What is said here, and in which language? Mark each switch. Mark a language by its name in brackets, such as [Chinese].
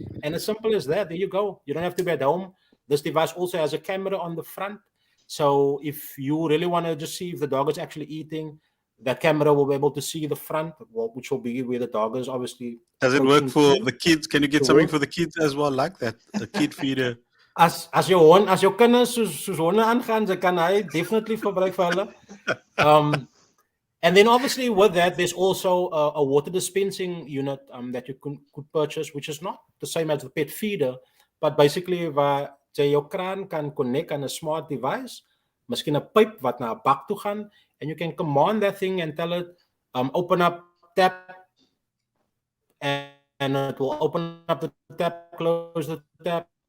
[English] And as simple as that, there you go. You don't have to be at home. This device also has a camera on the front. So if you really want to just see if the dog is actually eating, that camera will be able to see the front, which will be where the dog is obviously. Does it work for the kids? Can you get something for the kids as well, like that? A kid feeder? [Afrikaans] As jou kinders soos honde aangaan, ze kan hy definitely verbruik vir hulle. [English] And then obviously with that, there's also a water dispensing unit that you could purchase, which is not the same as the pet feeder, but basically [Afrikaans] waar jy jou kraan kan connect [English] on a smart device, [Afrikaans] miskien 'n pyp wat na 'n bak toe gaan, [English] and you can command that thing and tell it, open up tap, and it will open up the tap, close the tap.